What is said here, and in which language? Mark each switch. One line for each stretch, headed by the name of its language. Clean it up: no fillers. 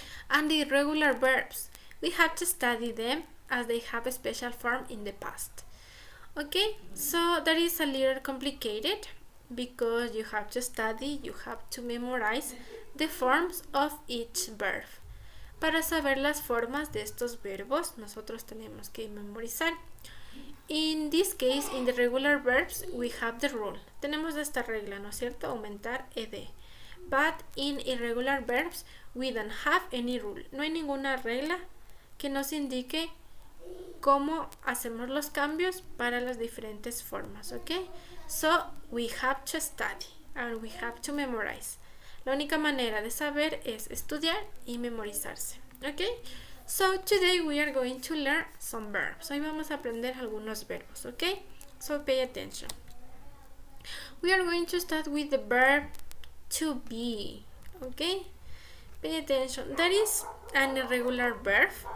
English: And the irregular verbs, we have to study them as they have a special form in the past. Okay, so that is a little complicated because you have to study, you have to memorize the forms of each verb.
Spanish: Para saber las formas de estos verbos, nosotros tenemos que memorizar.
English: In this case, in the regular verbs, we have the rule.
Spanish: Tenemos esta regla, ¿no es cierto? Aumentar ed.
English: But in irregular verbs, we don't have any rule.
Spanish: No hay ninguna regla que nos indique cómo hacemos los cambios para las diferentes formas, ¿ok?
English: So, we have to study and we have to memorize.
Spanish: La única manera de saber es estudiar y memorizarse, ¿ok?
English: So, today we are going to learn some verbs.
Spanish: Hoy vamos a aprender algunos verbos, ¿ok?
English: So, pay attention. We are going to start with the verb to be, okay? Pay attention. That is an irregular verb.